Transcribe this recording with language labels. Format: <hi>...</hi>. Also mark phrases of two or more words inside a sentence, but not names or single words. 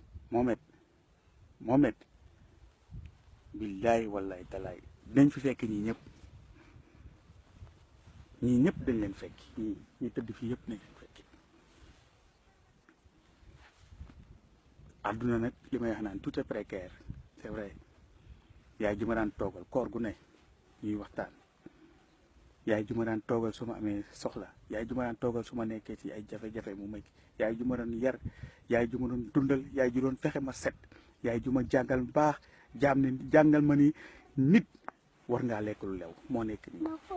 <wo>Mohamed, Mohamed, billaahi wallaahi talaay, dañ fi fekk ñii ñëpp. Ñii ñëpp dañ leen fekk, ñii, ñi tëdd fii yëpp nañ leen fekk. Àdduna nag, li may wax naan,</wo> <fr>tout est précaire, c'est vrai.</fr> <wo>Yaay ji ma daan toogal, koor gu ne, ñuy waxtaan. Yaay ju ma daan toogal su ma amee soxla, yaay ju ma daan toogal su ma nekkee ci ay jafe-jafe mu may, yaay ju ma doon yar, yaay ju ma doon dundal, yaay ju doon fexe ma set, yaay ju ma jàngal baax, jaam ni, jàngal ma ni nit war ngaa lekk lu lew, moo nekk nii.</wo>